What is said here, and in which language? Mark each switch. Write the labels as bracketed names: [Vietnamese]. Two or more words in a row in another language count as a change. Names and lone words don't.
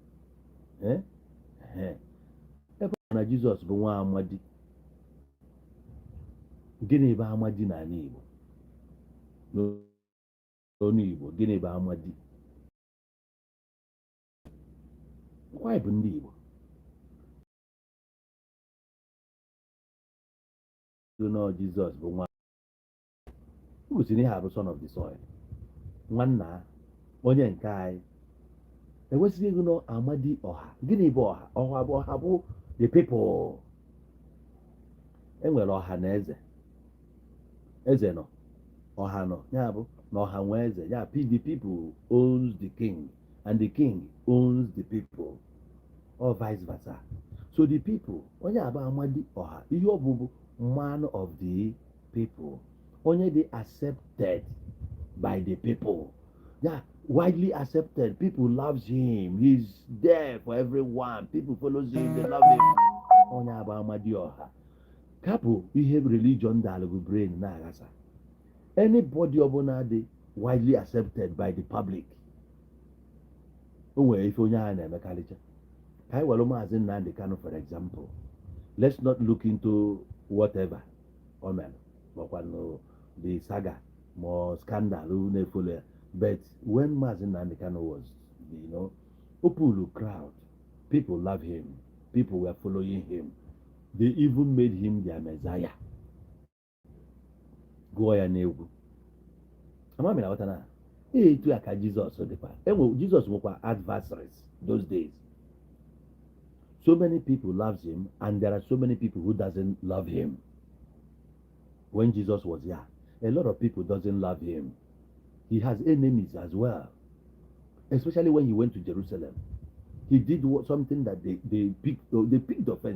[Igbo] ebe na Jizọs bụ nwa amadi gịnị bụ amadi n'ala Igbo n'onu Igbo gịnị bụ amadi nwaanyị bụ ndị Igbo nọ Jizọs bụ nwa gosiri ihe a bụ [English] son of the soil [Igbo] nwanna onye nke anyị ewesiri ego no amadi ọha gịnị bụ ọha ọha bụ [English] the people. [Igbo] Enwere ọha na eze eze nọ ọha nọ ya bụ na ọha nwe eze ya [English] the people owns the king and the king owns the people or vice versa. So the people [Igbo] onye aba amadi ọha ihe ọ bụ [English] man of the people [Igbo] onye dị [English] accepted by the people. Yeah, widely accepted. People loves him. He's there for everyone. People follows him. They love him. [Igbo] Onye aba amadi ọha. Kapụ ihe religion dalụ brain na agasa. [English] Anybody [Igbo] ọbụla dị [English] widely accepted by the public. [Igbo] O nwere ife onye a na-emekarịcha. Ka anyị were Maazị Nnamdi Kanu [English] for example. Let's not look into whatever [Igbo] o mere makwanụ [English] the saga more scandal [Igbo] na-efolo ya. [English] But when Maazị Nnamdi Kanu was, open crowd, people love him, people were following him. They even made him their Messiah. [Igbo] Gụọ ya n'egwu. Amami na ghọta na etu ya ka Jizọs dịkwa. Jizọs nwekwa adversaries [English] those days. So many people loves him and there are so many people who doesn't love him. When Jesus was here, a lot of people doesn't love him. He has enemies as well. Especially when he went to Jerusalem. He did something that they picked offense.